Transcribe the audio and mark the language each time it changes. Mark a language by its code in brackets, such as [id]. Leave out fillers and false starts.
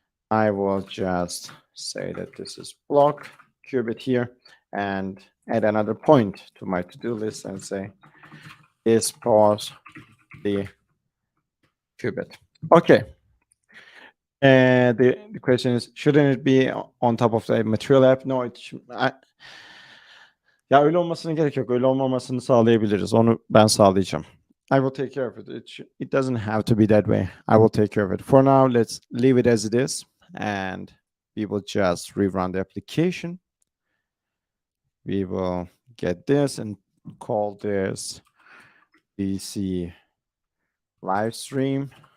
[en] I will just say that this is block, qubit here, and add another point to my to-do list and say dispose the qubit. Okay. And the question is, shouldn't it be on top of the material app? [tr] No, ya öyle olmasına gerek yok. Öyle olmamasını sağlayabiliriz. Onu ben sağlayacağım. [en] I will take care of it. It doesn't have to be that way. I will take care of it. For now, let's leave it as it is, and we will just rerun the application. We will get this and call this DC live stream.